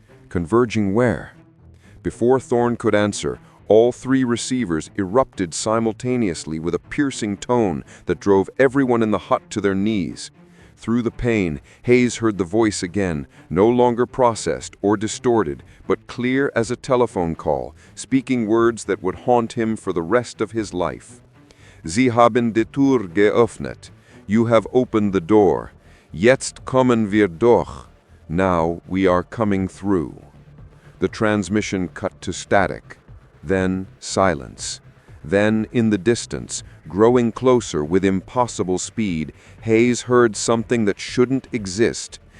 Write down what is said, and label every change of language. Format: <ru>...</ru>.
<en>Converging where? Before Thorne could answer, all three receivers erupted simultaneously with a piercing tone that drove everyone in the hut to their knees. Through the pain, Hayes heard the voice again, no longer processed or distorted, but clear as a telephone call, speaking words that would haunt him for the rest of his life.</en> <de>Sie haben die Tür geöffnet.</de> <en>You have opened the door.</en> <de>Jetzt kommen wir durch.</de> <en>Now we are coming through. The transmission cut to static. Then silence. Then, in the distance, growing closer with impossible speed, Hayes heard something that shouldn't exist.</en>